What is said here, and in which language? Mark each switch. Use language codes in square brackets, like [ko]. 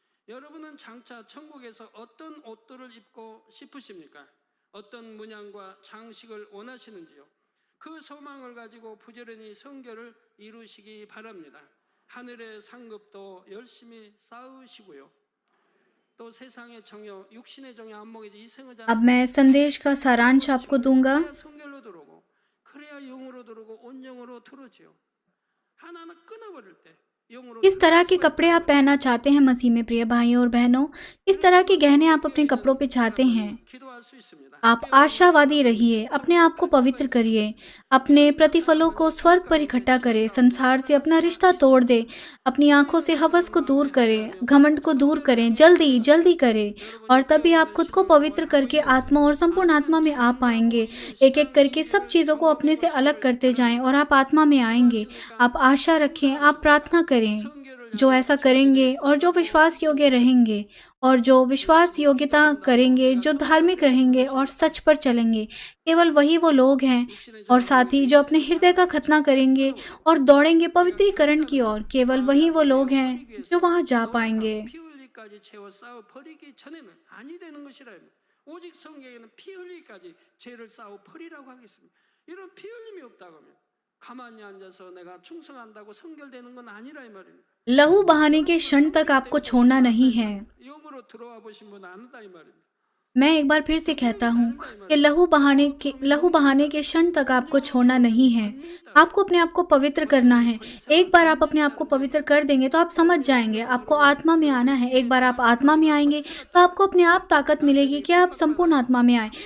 [ko] 여러분은 장차 천국에서 어떤 옷들을 입고 싶으십니까? 어떤 문양과 장식을 원하시는지요? 그 소망을 가지고 부지런히 성결을 이루시기 바랍니다. 하늘의 상급도 열심히 쌓으시고요. 또 세상의 정욕, 육신의 정욕 안목이지 이 생의 [hi] अब मैं संदेश का सारांश आपको दूंगा। [ko] 그래야 성결로 들어오고 그래야 영으로 들어오고 온 영으로 들어오지요. 하나하나 끊어버릴 때 영으로 [hi] किस तरह के कपड़े आप पहनना चाहते हैं मसीह में प्रिय भाइयों और बहनों? किस तरह के गहने आप अपने कपड़ों पे चाहते हैं? [ko] 기도할 수 있습니다. [hi] आप आशावादी रहिए, अपने आप को पवित्र करिए, अपने प्रतिफलों को स्वर्ग पर इकट्ठा करें, संसार से अपना रिश्ता तोड़ दे, अपनी आंखों से हवस को दूर करें, घमंड को दूर करें, जल्दी जल्दी करें, और तभी आप खुद को पवित्र करके आत्मा और संपूर्ण आत्मा में आ पाएंगे। एक एक करके सब चीज़ों को अपने से अलग करते जाएं और आप आत्मा में आएंगे। आप आशा रखें, आप प्रार्थना करें। जो ऐसा करेंगे और जो विश्वास योग्य रहेंगे और जो विश्वास योग्यता करेंगे, जो धार्मिक रहेंगे और सच पर चलेंगे, केवल वही वो लोग हैं। और साथ ही जो अपने हृदय का खतना करेंगे और दौड़ेंगे पवित्रीकरण की ओर, केवल वही वो लोग हैं जो वहां जा पाएंगे। [ko] 피 흘리기까지 채워 쌓아 버리기 전에는 아니 되는 것이라 합니다. 오직 성경에는 피 흘리기까지 죄를 쌓아 버리라고 하겠습니다. 이런 피 흘림이 없다고 하면 가만히 앉아서 내가 충성한다고 성결되는 건 아니라 이 말입니다. [hi] लहू बहाने के क्षण तक आपको छोड़ना नहीं है। [ko] 영으로 들어와 보신 분 아는다 이 말입니다. [hi] मैं एक बार फिर से कहता हूँ कि लहू बहाने के क्षण तक आपको छोड़ना नहीं है। आपको अपने आप को पवित्र करना है। एक बार आप अपने आप को पवित्र कर देंगे तो आप समझ जाएंगे। आपको आत्मा में आना है। एक बार आप आत्मा में आएंगे तो आपको अपने आप ताकत मिलेगी कि आप संपूर्ण आत्मा में आए।